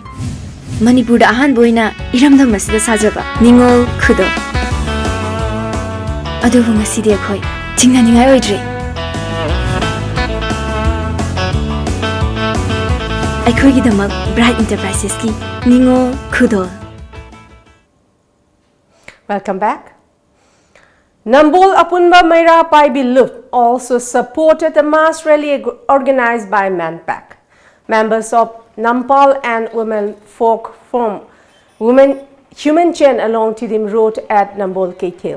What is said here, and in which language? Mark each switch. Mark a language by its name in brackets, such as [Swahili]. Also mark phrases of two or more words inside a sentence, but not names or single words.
[Manipuri] Manipur da ahan boina iramdam masida sajaba ningol khudo. Adubu ngasidi akhoi chingnaningai oidre. Aikoigidamak Bright Enterprises ki ningol khudo. [English] Welcome back. Nambol Apunba Maira Paibi Loop also supported the mass rally organized by MANPAC. Members of Nampal and Women Folk from Human Chain along Tidim Road at Nambol Kaithel.